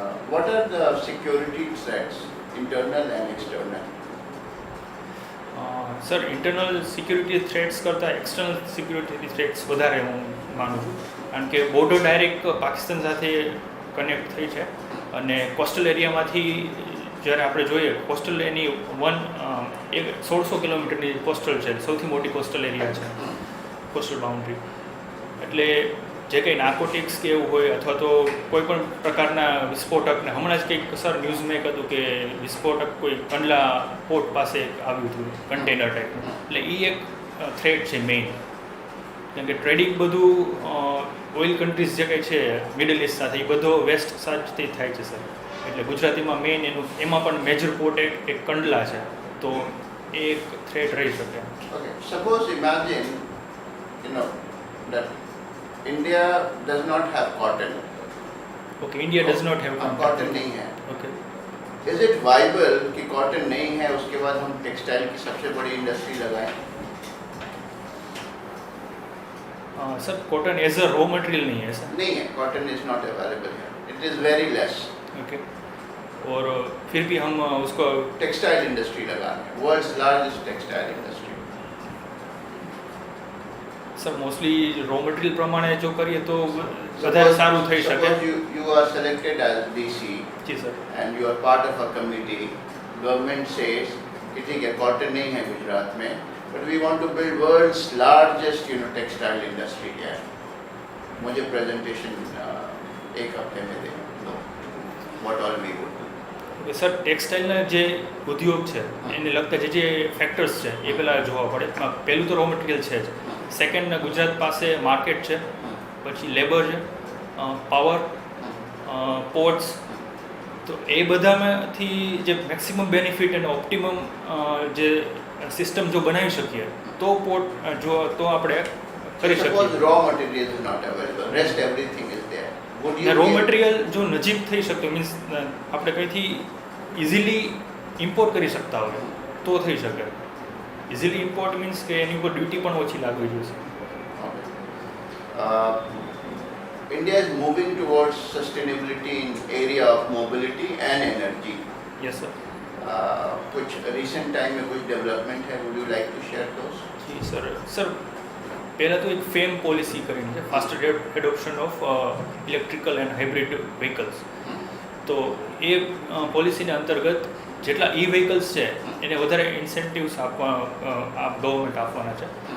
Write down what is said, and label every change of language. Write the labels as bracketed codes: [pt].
[en] What are the security threats, internal and external? [gu] Sir internal security threats કરતાં external security threats વધારે હું માનું છું, કારણ કે બોર્ડર ડાયરેક્ટ પાકિસ્તાન સાથે કનેક્ટ થઈ છે અને કોસ્ટલ એરિયામાંથી જ્યારે આપણે જોઈએ કોસ્ટલ એની 1600 કિલોમીટરની કોસ્ટલ છે, સૌથી મોટી કોસ્ટલ એરિયા છે કોસ્ટલ બાઉન્ડ્રી. એટલે જે કંઈ નાર્કોટિક્સ કે એવું હોય અથવા તો કોઈ પણ પ્રકારના વિસ્ફોટકને હમણાં જ કંઈક સર ન્યૂઝ મેં કહ્યું કે વિસ્ફોટક કોઈ કંડલા પોર્ટ પાસે આવ્યું હતું કન્ટેનર ટાઈપનું, એટલે એ એક થ્રેટ છે મેઇન. કેમ કે ટ્રેડિંગ બધું ઓઇલ કન્ટ્રીઝ જે કંઈ છે મિડલ ઇસ્ટ સાથે એ બધો વેસ્ટ સાઇડથી થાય છે સર. એટલે ગુજરાતીમાં મેઇન એમાં પણ મેજર પોર્ટ એક કંડલા છે, તો એ એક થ્રેટ રહી શકે. [en] Okay, suppose imagine, that India does not have cotton. Okay, India does not have [hi] cotton नहीं है. ओके. [en] Is it viable [hi] कि cotton नहीं है उसके बाद हम टेक्सटाइल की सबसे बड़ी इंडस्ट्री लगाएं? [en] Sir cotton as a raw material नहीं है sir. [hi] नहीं है, [en] cotton is not available here. It is very less. [hi] Okay. और फिर भी हम उसको टेक्सटाइल इंडस्ट्री लगाना है, world's largest textile industry. [gu] Sir mostly raw material પ્રમાણે જો કરીએ તો વધારે સારું થઈ શકે. [en] Suppose you are selected as DC [gu] G sir. [en] and you are part of a committee. Government says [hi] कि ठीक है cotton नहीं है गुजरात में, [en] but we want to build world's largest textile industry here. [hi] मुझे presentation एक हफ्ते में दे दो. [en] What all we would do. [gu] Sir ટેક્સટાઇલના જે ઉદ્યોગ છે એને લગતા જે ફેક્ટર્સ છે એ પહેલાં જોવા પડે. પહેલું તો રો મટીરિયલ છે જ, સેકન્ડ ગુજરાત પાસે માર્કેટ છે, પછી લેબર છે, પાવર, પોર્ટ્સ, તો એ બધામાંથી જે મેક્સિમમ બેનિફિટ અને ઓપ્ટિમમ જે સિસ્ટમ જો બનાવી શકીએ તો તો આપણે કરી [en] Suppose [gu] શકીએ. [en] raw material is not available, rest everything is there. Would you [gu] row [en] be- [gu] material જો નજીક થઈ શકતો મીન્સ આપણે કંઈથી ઇઝીલી ઇમ્પોર્ટ કરી શકતા હોય તો થઈ શકે. ઇઝીલી ઇમ્પોર્ટ મીન્સ કે એની ઉપર ડ્યુટી પણ ઓછી લાગવી જોઈએ. [en] Okay. India is moving towards sustainability in area of mobility and energy. [gu] Yes sir. [hi] कुछ [en] recent time [hi] में कुछ [en] development है, would you like to share those? [gu] G sir. Sir પહેલાં તો એક ફેમ પોલિસી કરીને છે, faster adoption of electrical and hybrid vehicles. તો એ પોલિસીના અંતર્ગત જેટલા વ્હીકલ્સ છે એને વધારે ઇન્સેન્ટિવ્સ ગવર્મેન્ટ આપવાના છે.